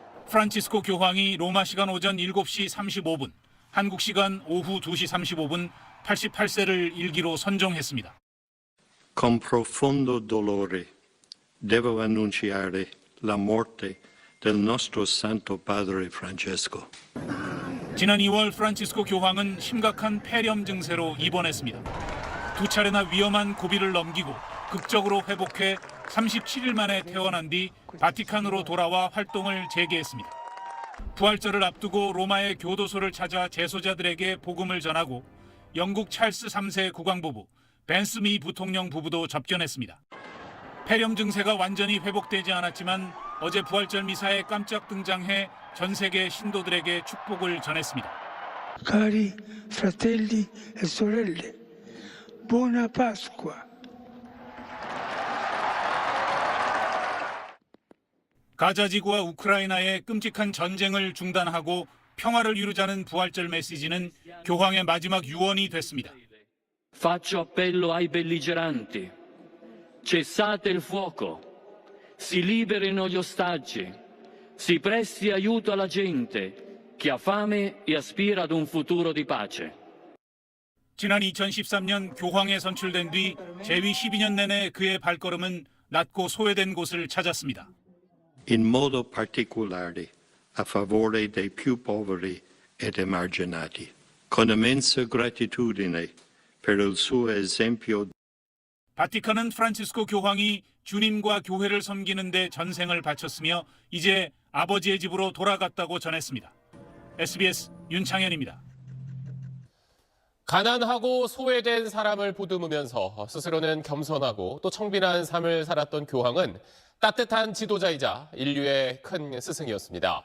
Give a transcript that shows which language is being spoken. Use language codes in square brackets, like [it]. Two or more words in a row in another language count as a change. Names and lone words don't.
[ko] 프란치스코 교황이 로마 시간 오전 7시 35분, 한국 시간 오후 2시 35분 88세를 일기로 선종했습니다. [it] Con profondo dolore devo annunciare la morte del nostro Santo Padre Francesco. [ko] 지난 2월 프란치스코 교황은 심각한 폐렴 증세로 입원했습니다. 두 차례나 위험한 고비를 넘기고 극적으로 회복해 37일 만에 퇴원한 뒤 바티칸으로 돌아와 활동을 재개했습니다. 부활절을 앞두고 로마의 교도소를 찾아 재소자들에게 복음을 전하고 영국 찰스 3세 국왕부부, 벤스 미 부통령 부부도 접견했습니다. 폐렴 증세가 완전히 회복되지 않았지만 어제 부활절 미사에 깜짝 등장해 전 세계 신도들에게 축복을 전했습니다. [it] Cari fratelli e sorelle, buona Pasqua. [ko] 가자 지구와 우크라이나의 끔찍한 전쟁을 중단하고 평화를 이루자는 부활절 메시지는 교황의 마지막 유언이 됐습니다. [it] Faccio appello ai belligeranti. Cessate il fuoco. Si liberino gli ostaggi. Si presti aiuto alla gente che ha fame e aspira ad un futuro di pace. [ko] 지난 2013년 교황에 선출된 뒤 재위 12년 내내 그의 발걸음은 낮고 소외된 곳을 찾았습니다. [it] In modo particolare a favore dei più poveri ed emarginati, con immensa gratitudine per il suo esempio. [ko] 바티칸은 프란치스코 교황이 주님과 교회를 섬기는 데 전생을 바쳤으며 이제 아버지의 집으로 돌아갔다고 전했습니다. SBS 윤창현입니다. 가난하고 소외된 사람을 보듬으면서 스스로는 겸손하고 또 청빈한 삶을 살았던 교황은 따뜻한 지도자이자 인류의 큰 스승이었습니다.